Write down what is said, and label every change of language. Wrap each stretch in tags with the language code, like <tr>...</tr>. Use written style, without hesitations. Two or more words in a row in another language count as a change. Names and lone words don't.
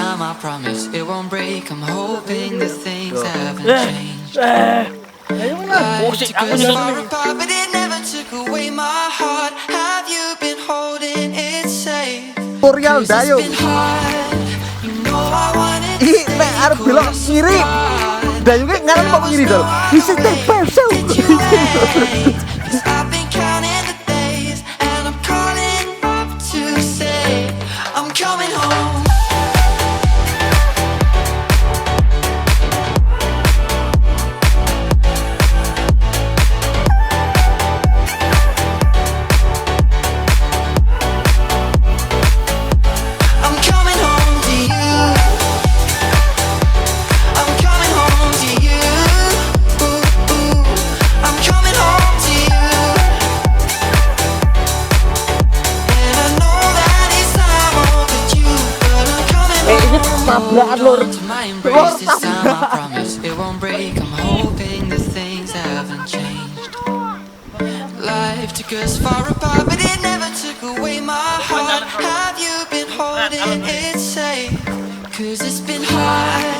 <en>my promise, it won't break. I'm hoping the things haven't changed. Life took us far apart, but it never took away my heart. Have you been holding it safe?</en> <jv>Tutorial dayo.</jv> <en>Been hard, you know I wanted to Ih,</en> <jv>nek arep belok kiri. Dayo ki ngaran kok kiri dol. Isi teh peso.</jv> <en>I've been counting the days, and I'm calling up to say I'm coming home. I'm coming home to you. I'm coming home to you. Ooh, ooh. I'm coming home to you. And I know that it's time overdue, but I'm coming home.</en> <jv>Tabrakan lur.</jv> <en>To my embrace this time, I promise it won't break. I'm hoping that things haven't changed. Life took us far apart, but it never took away my heart. Have you been holding it safe? 'Cause it's been hard.</en>